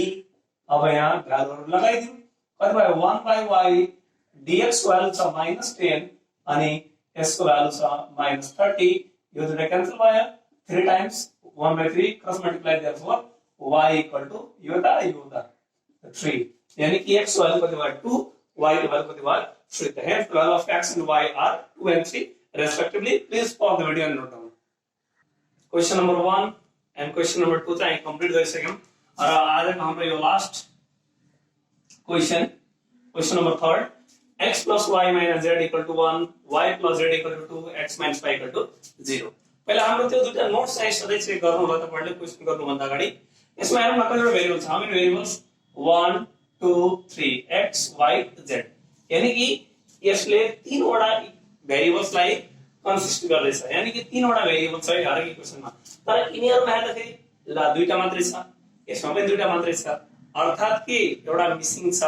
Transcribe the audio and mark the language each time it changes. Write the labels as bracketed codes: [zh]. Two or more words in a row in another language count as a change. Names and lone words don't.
[ne] अब यहाँ भ्यालुहरु लगाइदिउँ कति भयो 1 [en] by y dx [ne] को भ्यालु छ -10 अनि यसको भ्यालु छ -30 यो दुईटा क्यान्सल भयो [en] 3 times 1 by 3 cross multiply therefore [ne] y = यो ता 3 यानी कि x को भ्यालु कति भयो 2 y को भ्यालु कति भयो 3. [en] The hence value of x and y are 2 and 3 respectively. Please pause the video and note down. Question number 1 and question number 2 [ne] चाहिँ कम्प्लिट गरिसक्यौं र आजको हाम्रो यो [en] last question number 3 x plus y minus z equal to 1 y plus z equal to 2 x minus y equal to 0. [ne] पहिला हाम्रो त्यो दुईटा नोट्स चाहिँ सधैँ चेक गर्नु होला तपाईहरुले क्वेशन गर्नु भन्दा अगाडि. यसमा हेरौँ न कतिवटा भेरिएबल छ हामी भेरिएबल्स 1 2 3 x y z यानी कि यसले तीनवटा भेरिएबल्सलाई कन्सिस्ट गर्दैछ, यानी कि तीनवटा भेरिएबल छ हरेक इक्वेसनमा, तर यिनीहरुमा हेर्दाखेरि ल दुईटा मात्रै छ, यसमा पनि दुईटा मात्रै छ, अर्थात कि एउटा मिसिङ छ।